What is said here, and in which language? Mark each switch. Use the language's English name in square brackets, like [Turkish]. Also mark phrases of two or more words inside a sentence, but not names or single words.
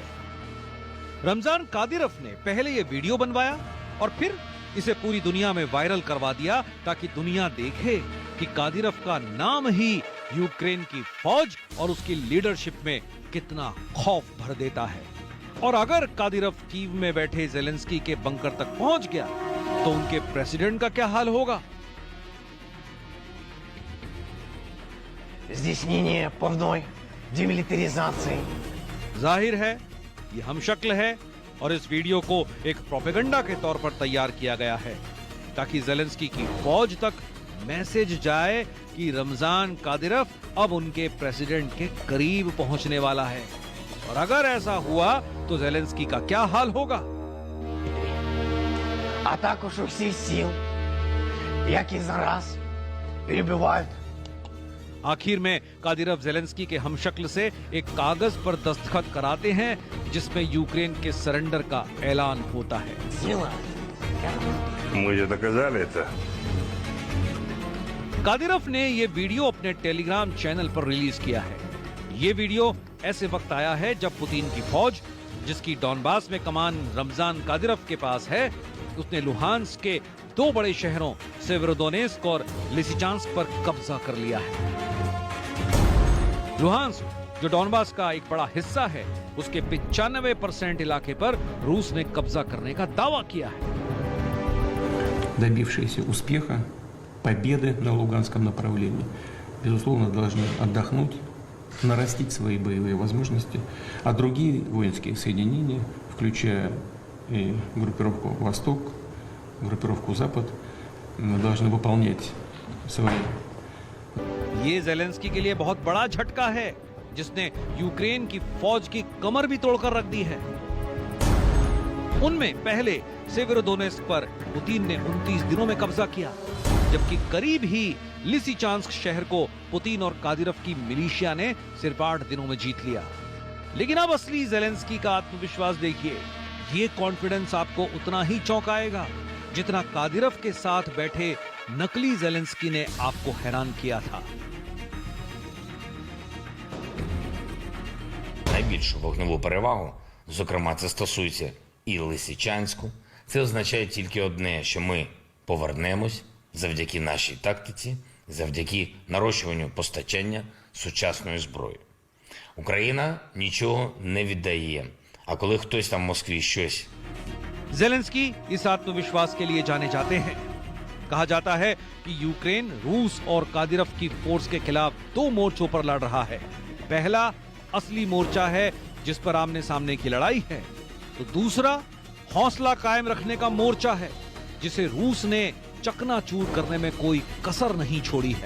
[Hindi] रमजान कादिरोव ने पहले ये वीडियो बनवाया और फिर इसे पूरी दुनिया में वायरल करवा दिया ताकि दुनिया देखे कि कादिरोव का नाम ही यूक्रेन की फौज और उसकी लीडरशिप में कितना खौफ भर देता है। और अगर कादिरोव कीव में बैठे जेलेंस्की के बंकर तक पहुंच गया तो उनके प्रेसिडेंट का क्या हाल होगा? [Ukrainian] Здійснення повної демилитаризации. [Hindi] जाहिर है ये हमशक्ल है, और इस वीडियो को एक प्रोपेगेंडा के तौर पर तैयार किया गया है ताकि जेलेंस्की की फौज तक मैसेज जाए कि रमजान कादिरोव अब उनके प्रेसिडेंट के करीब पहुंचने वाला है। और अगर ऐसा हुआ तो जेलेंस्की का क्या हाल होगा? [Ukrainian] А також усі сил, які зараз перебувають [Hindi] आखिर में कादिरोव जेलेंस्की के हमशक्ल से एक कागज पर दस्तखत कराते हैं जिसमें यूक्रेन के सरेंडर का ऐलान होता है। [Ukrainian] сила. [Russian] Мы же доказали это. [Hindi] कादिरोव ने ये वीडियो अपने टेलीग्राम चैनल पर रिलीज किया है। ये वीडियो ऐसे वक्त आया है जब पुतिन की फौज, जिसकी डॉनबास में कमान रमजान कादिरोव के पास है, उसने लुहांस्क के 2 बड़े शहरों सेवेरोडोनेस्क और लिसिचांस्क पर कब्जा कर लिया है। लुहांस्क, जो डॉनबास का एक बड़ा हिस्सा है, उसके 95% इलाके पर रूस ने कब्जा करने का दावा किया है। [Russian] Добившиеся успеха, победы на Луганском направлении, безусловно, должны отдохнуть, нарастить свои боевые возможности, а другие воинские соединения, включая и группировку «Восток», группировку «Запад», должны выполнять свои. [Hindi] ये जेलेंस्की के लिए बहुत बड़ा झटका है, जिसने यूक्रेन की फौज की कमर भी तोड़कर रख दी है। उनमें पहले सेवेरोडोनेस्क पर पुतिन ने 29 दिनों में कब्जा किया, जबकि करीब ही लिसिचांस्क शहर को पुतिन और कादिरोव की मिलिशिया ने सिर्फ 8 दिनों में जीत लिया। लेकिन अब असली जेलेंस्की का आत्मविश्वास देखिए। ये कॉन्फिडेंस आपको उतना ही चौंकाएगा जितना कादिरोव के साथ बैठे नकली जेलेंस्की ने आपको हैरान किया था। [Ukrainian] Найбільшу вогневу перевагу, зокрема це стосується і Лисичанську, це означає тільки одне, що ми повернемось завдяки нашій тактиці, завдяки нарощуванню постачання сучасної зброї. Україна нічого не віддає, а коли хтось там в Москві щось [Hindi] जेलेंस्की इस आत्मविश्वास के लिए जाने जाते हैं। कहा जाता है कि यूक्रेन रूस और कादिरोव की फोर्स के खिलाफ 2 मोर्चों पर लड़ रहा है। पहला असली मोर्चा है जिस पर आमने सामने की लड़ाई है, तो दूसरा हौसला कायम रखने का मोर्चा है जिसे रूस ने चकनाचूर करने में कोई कसर नहीं छोड़ी है।